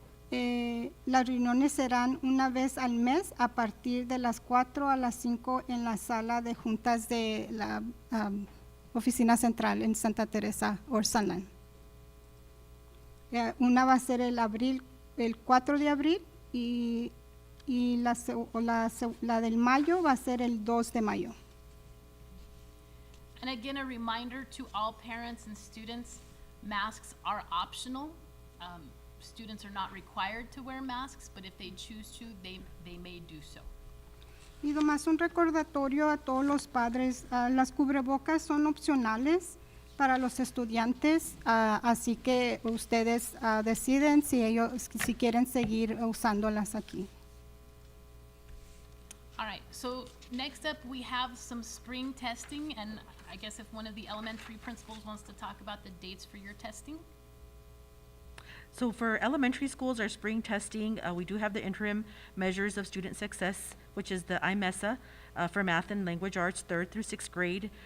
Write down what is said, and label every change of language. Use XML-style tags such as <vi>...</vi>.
<es>Las reuniones serán una vez al mes a partir de las 4 a las 5 en la sala de juntas de la oficina central en Santa Teresa o Sunland. Una va a ser el 4 de abril y la del mayo va a ser el 2 de mayo.</es> <en>And again, a reminder to all parents and students, masks are optional. Students are not required to wear masks, but if they choose to, they may do so.</en> <es>Y nomás un recordatorio a todos los padres, las cubrebocas son opcionales para los estudiantes, así que ustedes deciden si quieren seguir usándolas aquí.</es> <en>All right, so next up, we have some spring testing, and I guess if one of the elementary principals wants to talk about the dates for your testing. So for elementary schools, our spring testing, we do have the interim measures of student success, which is the IMESA for math and language arts, 3rd through 6th grade.</en>